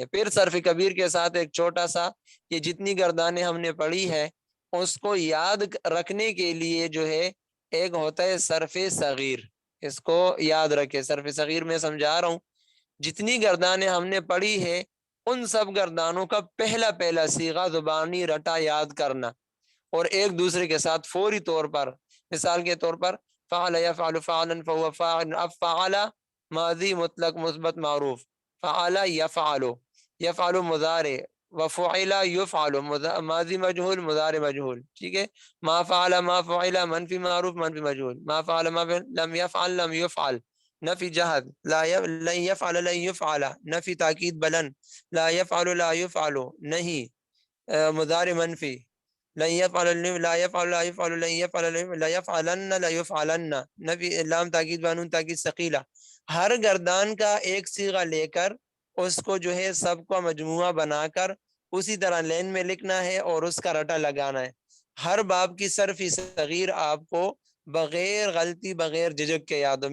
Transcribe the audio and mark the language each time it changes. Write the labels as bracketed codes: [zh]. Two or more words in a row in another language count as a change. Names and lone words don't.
[ur] پھر صرف کبیر کے ساتھ ایک چھوٹا سا، یہ جتنی گردانیں ہم نے پڑھی ہے اس کو یاد رکھنے کے لیے جو ہے ایک ہوتا ہے صرف صغیر، اس کو یاد رکھے۔ صرف صغیر میں سمجھا رہا ہوں، جتنی گردانیں ہم نے پڑھی ہے ان سب گردانوں کا پہلا صیغہ زبانی رٹا یاد کرنا، اور ایک دوسرے کے ساتھ فوری طور پر، مثال کے طور پر [ar] فعل یفعل فعلا فهو فاعل، [ur] اب فعل ماضی مطلق مثبت معروف، [ar] فعل یفعل، [ur] یفعل مضارع، [ar] وفعل یفعل [ur] ماضی مجہول مضارع مجہول، ٹھیک ہے. [ar] ما فعل ما فعل [ur] منفی معروف منفی مجہول. [ar] ما فعل ما فعل لم یفعل لم یفعل نفی جہد. لن یفعل لن یفعل نفی تاکید بلند. لا یفعل لا یفعل [ur] نہیں مضارع منفی. [ar] لن يفعل لا يفعل لا يفعل لن يفعل لا يفعلن لا يفعلن نفی لام تاکید بانون تاکید ثقیلہ. [ur] ہر گردان کا ایک صیغہ لے کر اس کو جو ہے سب کو مجموعہ بنا کر اسی طرح لین میں لکھنا ہے اور اس کا رٹا لگانا ہے. ہر باب کی صرف صغیر آپ کو بغیر غلطی بغیر جھجک کے یاد ہو.